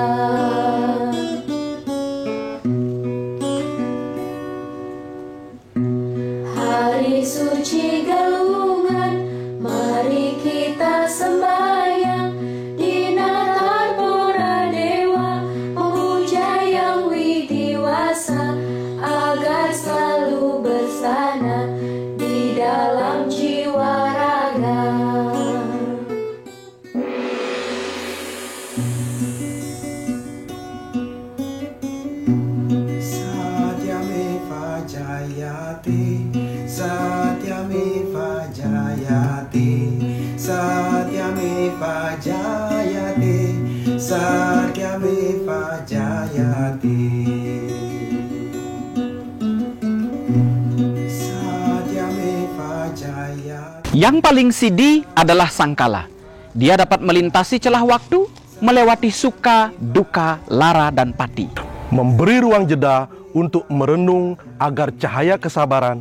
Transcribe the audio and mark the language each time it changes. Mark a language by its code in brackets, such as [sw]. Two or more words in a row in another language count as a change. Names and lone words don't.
[id] Hari suci galungan, mari kita sembahyang di Natar Pura Dewa, memuja yang widiwasa, agar selalu bersana di dalam jiwa raga. [sa] Satyameva Jayate, Satyameva Jayate, Satyameva Jayate, Satyameva Jayate. [id] Yang paling sidi adalah Sangkala. Dia dapat melintasi celah waktu, melewati suka, duka, lara, dan pati. Memberi ruang jeda untuk merenung agar cahaya kesabaran